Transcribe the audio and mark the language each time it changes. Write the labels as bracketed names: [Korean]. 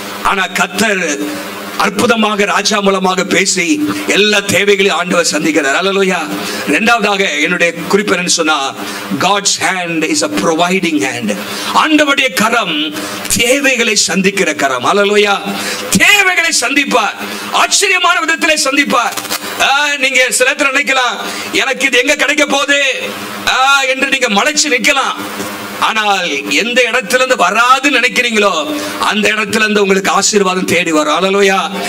[Tamil] ஆனா கர்த்தர் அற்புதமாக ராஜா மூலமாக பேசி எல்லா தேவைகளையும் ஆண்டவர் சந்திக்கிறார். அல்லேலூயா. இரண்டாவதாக என்னுடைய குறிப்பு என்ன சொன்னா, [English] God's hand is a providing hand. [Tamil] ஆண்டவருடைய கரம் தேவைகளை சந்திக்கிற கரம். அல்லேலூயா. தேவைகளை சந்திப்பார், ஆச்சரியமான விதத்திலே சந்திப்பார். நீங்க சில நேரத்துல நினைக்கலாம், எனக்கு இது எங்க கிடைக்க போகுது என்று நீங்க மலைச்சு நிக்கலாம். ஆனால் எந்த இடத்துல இருந்து வராது நினைக்கிறீங்களோ அந்த இடத்துல இருந்து உங்களுக்கு ஆசீர்வாதம் தேடி வரும். அல்லேலூயா.